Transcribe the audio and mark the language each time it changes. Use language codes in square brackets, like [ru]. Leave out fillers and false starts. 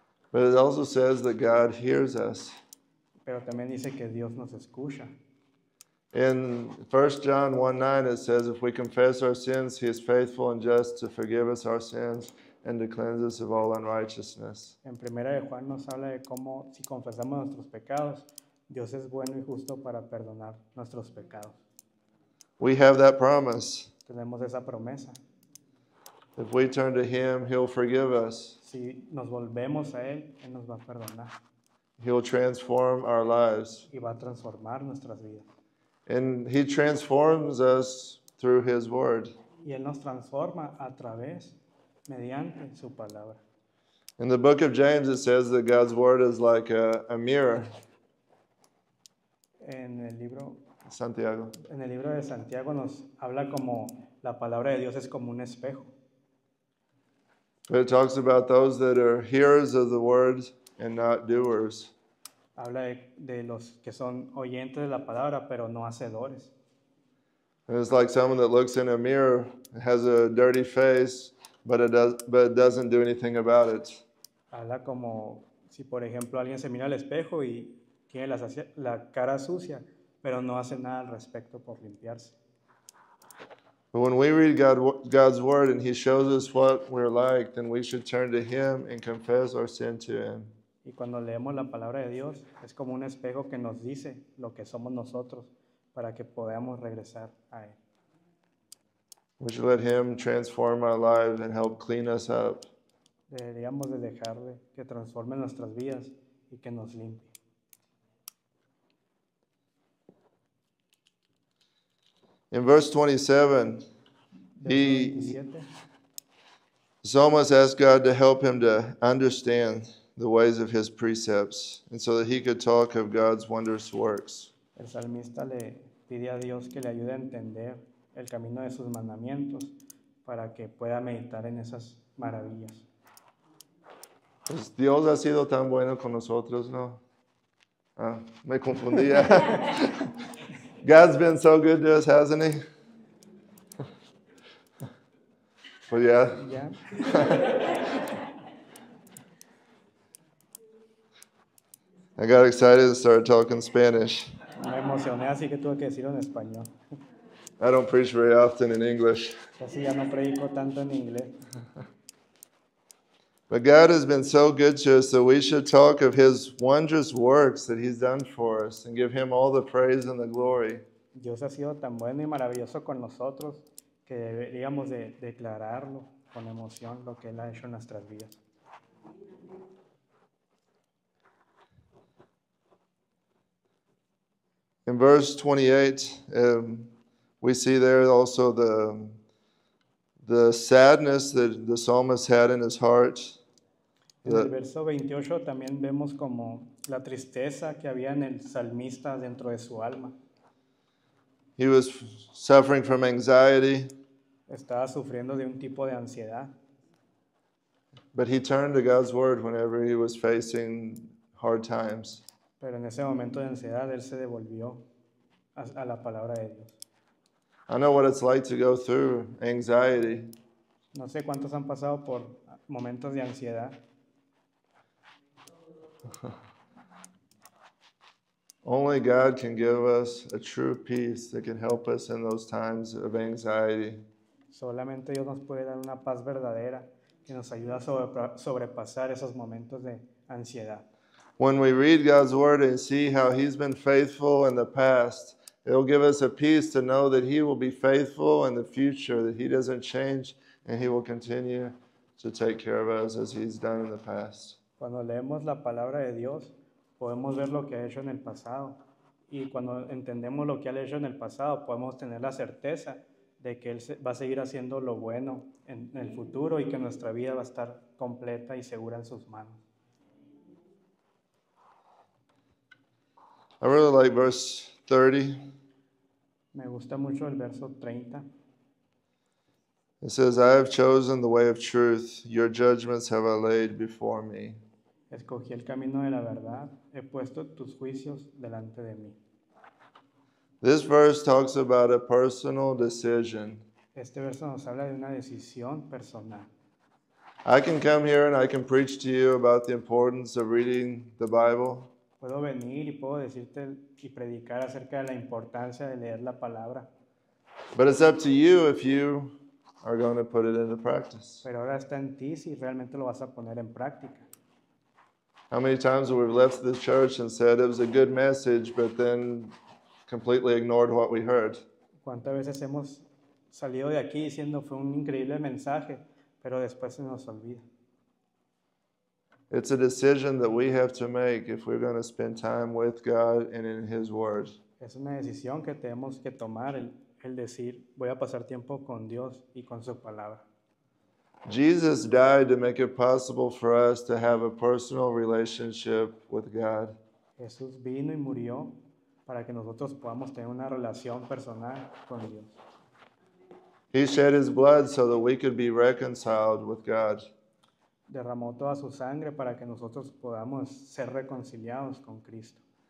[en] But it also says that God hears us. [es] Pero también dice que Dios nos escucha. [en] In 1 John 1:9, it says, if we confess our sins, he is faithful and just to forgive us our sins and to cleanse us of all unrighteousness. [es] En primera de Juan nos habla de cómo si confesamos nuestros pecados, Dios es bueno y justo para perdonar nuestros pecados. [en] We have that promise. [es] Tenemos esa promesa. [en] If we turn to him, he'll forgive us. [es] Si nos volvemos a Él, Él nos va a perdonar [en] He'll transform our lives. [es] y va a transformar nuestras vidas. [en] And he transforms us through his word. [es] Y Él nos transforma a través, mediante su palabra. [en] In the book of James, it says that God's word is like a mirror. [es] En el libro Santiago. de Santiago nos habla como la palabra de Dios es como un espejo. [en] But it talks about those that are hearers of the word and not doers. [es] Habla de los que son oyentes de la palabra, pero no hacedores. [en] And it's like someone that looks in a mirror, has a dirty face, but it doesn't do anything about it. [es] Habla como si, por ejemplo, alguien se mira al espejo y tiene la cara sucia, pero no hace nada al respecto por limpiarse. [en] But when we read God's word and He shows us what we're like, then we should turn to Him and confess our sin to Him. [es] Y cuando leemos la palabra de Dios, es como un espejo que nos dice lo que somos nosotros para que podamos regresar a Él. [en] We should let Him transform our lives and help clean us up. [es] Deberíamos de dejarle que transforme nuestras vidas y que nos limpie. [en] In verse 27, [es] Verso 27. [en] the psalmist asked God to help him to understand the ways of His precepts, and so that he could talk of God's wondrous works. [es] El salmista le pide a Dios que le ayude a entender el camino de sus mandamientos para que pueda meditar en esas maravillas. Pues Dios ha sido tan bueno con nosotros, ¿no? Ah, me confundía. [en] God's been so good to us, hasn't He? Well, yeah. [es] ¿Ya? [en] I got excited and started talking Spanish. [es] Me emocioné, así que tuve que decirlo en español. [en] I don't preach very often in English. [es] Así ya no predico tanto en inglés. [en] But God has been so good to us that we should talk of His wondrous works that He's done for us and give Him all the praise and the glory. [es] Dios ha sido tan bueno y maravilloso con nosotros que deberíamos de declararlo con emoción lo que Él ha hecho en nuestras vidas. [en] In verse 28, we see there also the sadness that the psalmist had in his heart. [es] En el verso 28 también vemos como la tristeza que había en el salmista dentro de su alma. [en] He was suffering from anxiety, [es] Estaba sufriendo de un tipo de ansiedad, [en] but he turned to God's word whenever he was facing hard times. [es] pero en ese momento de ansiedad él se devolvió a la palabra de Dios. [en] I know what it's like to go through anxiety. [es] No sé cuántos han pasado por momentos de ansiedad. [en] Only God can give us a true peace that can help us in those times of anxiety. [es] Solamente Dios nos puede dar una paz verdadera que nos ayuda a sobrepasar esos momentos de ansiedad. [en] When we read God's word and see how He's been faithful in the past, it'll give us a peace to know that He will be faithful in the future, that He doesn't change, and He will continue to take care of us as He's done in the past. [es] Cuando leemos la palabra de Dios, podemos ver lo que ha hecho en el pasado. Y cuando entendemos lo que ha hecho en el pasado, podemos tener la certeza de que Él va a seguir haciendo lo bueno en el futuro y que nuestra vida va a estar completa y segura en sus manos. [en] I really like verse 30. [es] Me gusta mucho el verso 30. [en] It says, I have chosen the way of truth. Your judgments have I laid before me. [es] Escogí el camino de la verdad, he puesto tus juicios delante de mí. [en] This verse talks about a personal decision. [es] Este verso nos habla de una decisión personal. [en] I can come here and I can preach to you about the importance of reading the Bible. [es] Puedo venir y puedo decirte y predicar acerca de la importancia de leer la palabra, [en] But it's up to you if you are going to put it into practice. [es] pero ahora está en ti si realmente lo vas a poner en práctica. [en] How many times have we left this church and said it was a good message, but then completely ignored what we heard? [es] ¿Cuántas veces hemos salido de aquí diciendo fue un increíble mensaje, pero después se nos olvida? [en] It's a decision that we have to make if we're going to spend time with God and in His Word. [es] Es una decisión que tenemos que tomar, el decir, voy a pasar tiempo con Dios y con su palabra. [en] Jesus died to make it possible for us to have a personal relationship with God. [es] Jesús vino y murió para que nosotros podamos tener una relación personal con Dios. [en] He shed His blood so that we could be reconciled with God. [es] derramó toda su sangre para que nosotros podamos ser reconciliados con Cristo.